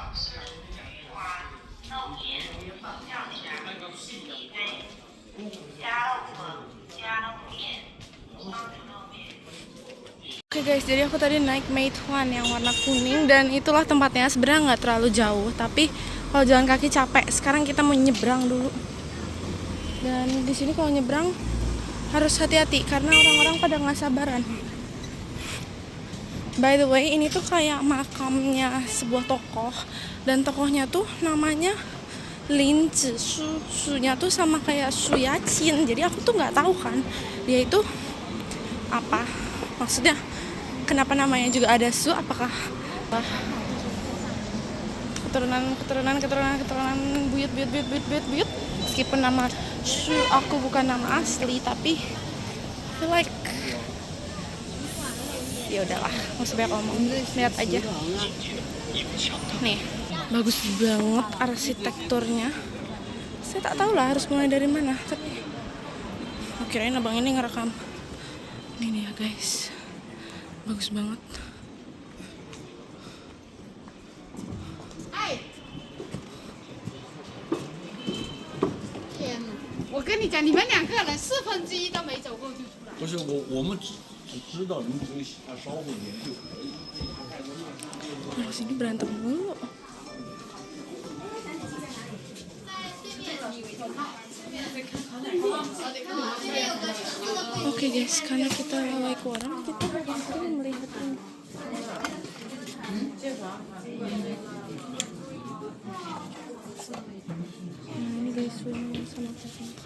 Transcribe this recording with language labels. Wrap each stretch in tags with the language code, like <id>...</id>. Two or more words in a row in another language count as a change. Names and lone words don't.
<id>Oke guys, jadi aku tadi naik Meituan yang warna kuning dan itulah tempatnya. Sebenarnya nggak terlalu jauh, tapi kalau jalan kaki capek. Sekarang kita mau nyebrang dulu. Dan di sini kalau nyebrang harus hati-hati karena orang-orang pada nggak sabaran.</id> <en>By the way,</en> <id>ini tuh kayak makamnya sebuah tokoh, dan tokohnya tuh namanya Lin Zhishu. Su-nya tuh sama kayak Su Yaqin. Jadi aku tuh nggak tahu kan dia itu apa. Maksudnya kenapa namanya juga ada Su? Apakah keturunan buyut. Meskipun nama Su aku bukan nama asli, tapi</id> <en>feel like</en> <id>ya udahlah, nggak usah banyak ngomong, lihat aja. Nih, bagus banget arsitekturnya. Saya tak tahu lah harus mulai dari mana, tapi kirain abang ini ngerekam. Ini dia guys, bagus banget.</id> <zh>我跟你讲，你们2个人1/4都没走过就出来。不是我们只知道您这个稍后您就可以。</zh> <id>Nah, sini berantem mulu. Oke guys, karena kita like orang, kita bakal melihat ini. Nah, ini guys, swimming sama kucing.</id>